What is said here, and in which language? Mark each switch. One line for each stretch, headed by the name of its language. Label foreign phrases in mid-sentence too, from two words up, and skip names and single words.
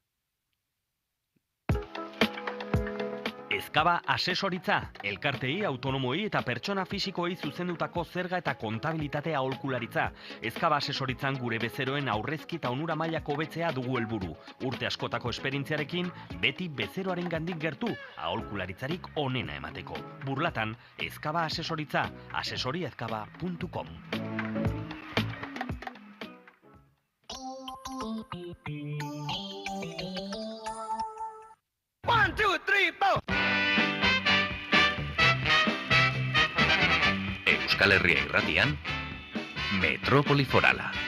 Basque: Ezkaba asesoritza, elkartei, autonomoi eta pertsona fisikoei zuzendutako zerga eta kontabilitatea aholkularitza. Ezkaba asesoritzan gure bezeroen aurrezki eta onura mailako hobetzea dugu helburu. Urte askotako esperientziarekin, beti bezeroaren gandik gertu, aholkularitzarik onena emateko. Burlatan, Ezkaba asesoritza, asesoriezkaba.com.
English: One, two, three, four.
Basque: Euskal Herria irratian, Metrópoli Forala.